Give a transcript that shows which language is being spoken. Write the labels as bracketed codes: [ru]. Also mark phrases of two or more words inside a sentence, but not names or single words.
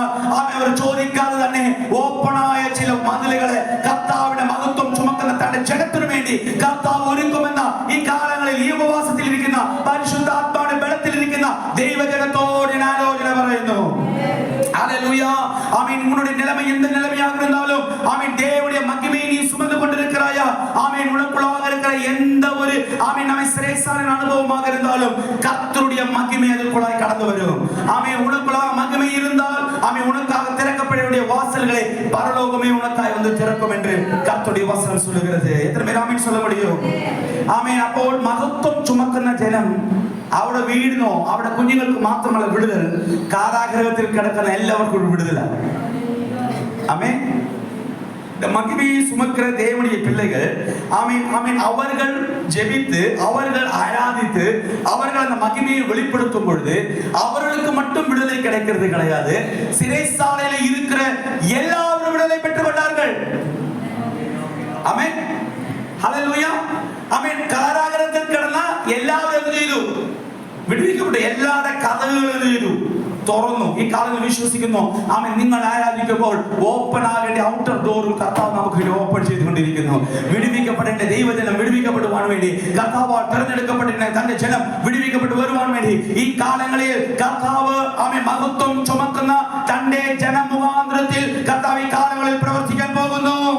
[ml] ആമേൻ. അവർ ചോദിക്കാതെ തന്നെ ഓപ്പണായ ചില മതിലുകളെ കർത്താവിന്റെ മഹത്വം ചുമക്കുന്ന തന്റെ ജനത്തിനു വേണ്ടി കർത്താവ് ഒരുക്കുമെന്ന ഈ കാലങ്ങളിൽ ഈ ഉപവാസത്തിൽ ഇരിക്കുന്ന പരിശുദ്ധാത്മാവിന്റെ ബലത്തിലിരിക്കുന്ന ദൈവജനത്തോട് ഞാൻ ആലോചന പറയുന്നു. ഹല്ലേലൂയ. [ta] ஆமென். உன்னுடைய நிலைமை எந்த நிலைமையாக இருந்தாலும் ஆமென் தேவனுடைய மகிமையை நீ சுமந்து கொண்டிருக்கிறாயா? ஆமென். உனக்குள்ளாக இருக்கிற எந்த ஒரு ஆமென் நம்மை சிறைசாலையின் அனுபவமாக இருந்தாலும் கர்த்தருடைய மகிமை அதற்குள்ளாய் கடந்து வரும். ஆமென். உனக்குள்ளாக மகிமை இருந்தால் ஆமென் உனக்காக திறக்கப்பட வேண்டிய வாசல்களை பரலோகமே உனக்காய் வந்து திறக்கும் என்று கர்த்தருடைய வசனம் சொல்லுகிறது. எத்தனை பேர் ஆமென் சொல்ல முடியும்? [ml] ആമേൻ. അപ്പോൾ മഹത്വം ചുമക്കുന്ന ജനം അവിടെ വീടിനോ അവിടെ കുഞ്ഞുങ്ങൾക്ക് മാത്രമല്ല വിടുതൽ, കാരാഗ്രഹത്തിൽ കിടക്കുന്ന എല്ലാവർക്കും വിടുതലാണ്. ആമേൻ. [ta] மகிமையை சுமக்கிற தேவனுடைய பிள்ளைகள் ஆமீன் ஆமீன் அவர்கள் ஜெபித்து அவர்கள் ஆராதித்து அவர்கள் அந்த மகிமையை வெளிப்படுத்தும் பொழுது அவர்களுக்கு மட்டும் விடுதலை கிடைக்கிறது கிடையாது, சிறைசாலையில இருக்கிற எல்லாரும் விடுதலை பெற்றுக் கொண்டார்கள். ஆமென். [ml] ഹല്ലേലൂയ. ആമേൻ. കാരാഗ്രഹത്തിൽ കിടന്ന എല്ലാവരും എന്ത് ചെയ്തു? വിടുവിക്കപ്പെട്ടു. എല്ലാവരുടെ കഥകളും എന്ത് ചെയ്തു? തുറന്നു. ഈ കാലങ്ങൾ വിശ്വസിക്കുന്നു ആമേൻ. നിങ്ങൾ ആരാധിക്കുമ്പോൾ ഓപ്പൺ ആകേണ്ട [en] outer door [ml] കർത്താവ് നമുക്ക് ഓപ്പൺ ചെയ്തുകൊണ്ടിരിക്കുന്നു. വിടുവിക്കപ്പെടേണ്ട ദൈവജനം വിടുവിക്കപ്പെടുവാൻ വേണ്ടി കർത്താവ് തെരഞ്ഞെടുക്കപ്പെട്ടിരുന്ന തന്റെ ജനം വിടുവിക്കപ്പെട്ടു വരുവാൻ വേണ്ടി ഈ കാലങ്ങളിൽ കർത്താവ് ആമേൻ മഹത്വം ചുമക്കുന്ന തന്റെ ജനമുഖാന്തരത്തിൽ കർത്താവ് ഈ കാലങ്ങളിൽ പ്രവർത്തിക്കാൻ പോകുന്നു.